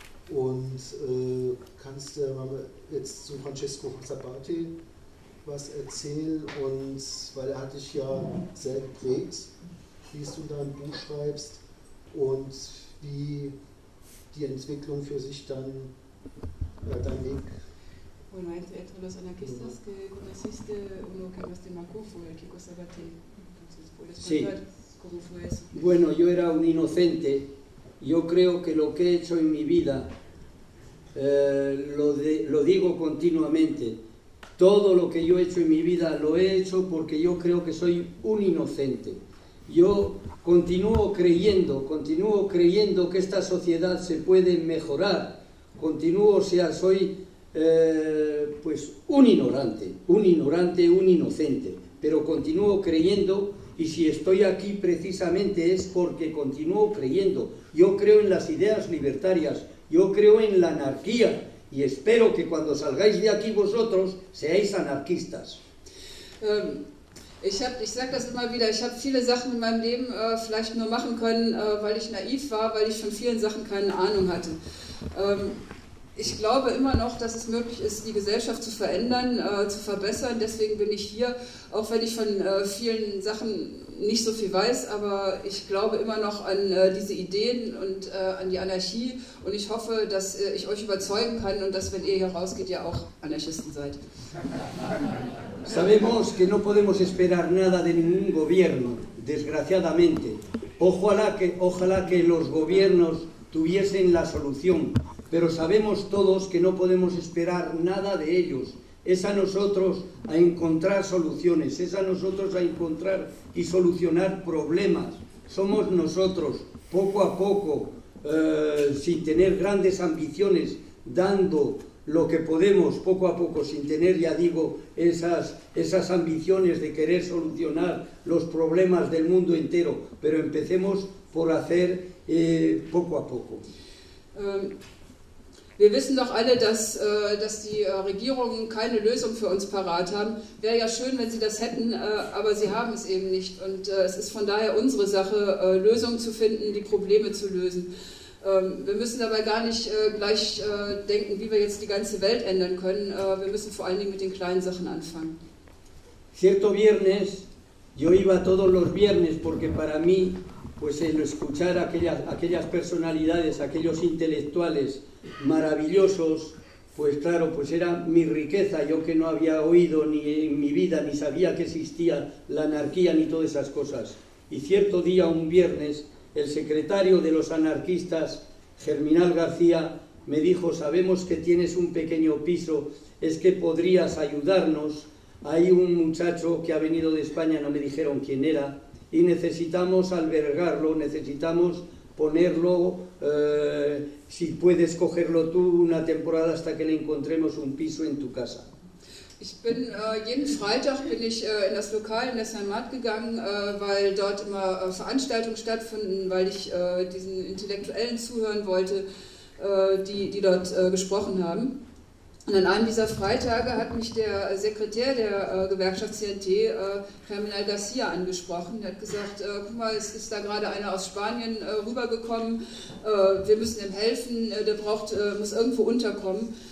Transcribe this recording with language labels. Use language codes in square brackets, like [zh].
[de] Und kannst du jetzt zu Francesco Sabati was erzählen? Und weil er hat dich ja sehr geprägt, wie du in deinem Buch schreibst und wie die Entwicklung für sich dann dein Weg. [es] Bueno, entre los anarquistas que conociste, uno que más te marcó fue el Kiko Sabati. Entonces, ¿puedes contar? Sí. ¿Cómo fue eso? Bueno, yo era un inocente. Yo creo que lo que he hecho en mi vida, lo digo continuamente, todo lo que yo he hecho en mi vida lo he hecho porque yo creo que soy un inocente. Yo continúo creyendo que esta sociedad se puede mejorar, soy pues un inocente, pero continúo creyendo. Y si estoy aquí precisamente es porque continúo creyendo. Yo creo en las ideas libertarias, yo creo en la anarquía y espero que cuando salgáis de aquí vosotros seáis anarquistas. [de] Ich sage das immer wieder, ich habe viele Sachen in meinem Leben vielleicht nur machen können, weil ich naiv war, weil ich von vielen Sachen keine Ahnung hatte. Ich glaube immer noch, dass es möglich ist, die Gesellschaft zu verändern, zu verbessern. Deswegen bin ich hier, auch wenn ich von vielen Sachen nicht so viel weiß. Aber ich glaube immer noch an diese Ideen und an die Anarchie. Und ich hoffe, dass ich euch überzeugen kann und dass, wenn ihr hier rausgeht, ihr auch Anarchisten seid. [es] Sabemos que no podemos esperar nada de ningún gobierno, desgraciadamente. Ojalá que los gobiernos tuviesen la solución. Pero sabemos todos que no podemos esperar nada de ellos. Es a nosotros a encontrar soluciones, es a nosotros a encontrar y solucionar problemas. Somos nosotros, poco a poco, sin tener grandes ambiciones, dando lo que podemos, poco a poco, sin tener, ya digo, esas ambiciones de querer solucionar los problemas del mundo entero. Pero empecemos por hacer poco a poco. [de] Wir wissen doch alle, dass die Regierungen keine Lösung für uns parat haben. Wäre ja schön, wenn sie das hätten, aber sie haben es eben nicht. Und es ist von daher unsere Sache, Lösungen zu finden, die Probleme zu lösen. Wir müssen dabei gar nicht gleich denken, wie wir jetzt die ganze Welt ändern können. Wir müssen vor allen Dingen mit den kleinen Sachen anfangen. [es] Cierto viernes, yo iba todos los viernes, porque para mí, pues el escuchar aquellas personalidades, aquellos intelectuales maravillosos, pues claro, pues era mi riqueza, yo que no había oído ni en mi vida, ni sabía que existía la anarquía ni todas esas cosas. Y cierto día, un viernes, el secretario de los anarquistas, Germinal García, me dijo, sabemos que tienes un pequeño piso, es que podrías ayudarnos. Hay un muchacho que ha venido de España, no me dijeron quién era, y necesitamos albergarlo, necesitamos ponerlo, si puedes cogerlo tú una temporada hasta que le encontremos un piso en tu casa. [de] Ich bin jeden Freitag bin ich in das Lokal in das Heimat gegangen, weil dort immer Veranstaltungen stattfinden, weil ich diesen Intellektuellen zuhören wollte, die dort gesprochen haben. Und an einem dieser Freitage hat mich der Sekretär der Gewerkschaft CNT, Germinal García, angesprochen. Er hat gesagt, guck mal, es ist da gerade einer aus Spanien rübergekommen, wir müssen ihm helfen, der braucht, muss irgendwo unterkommen.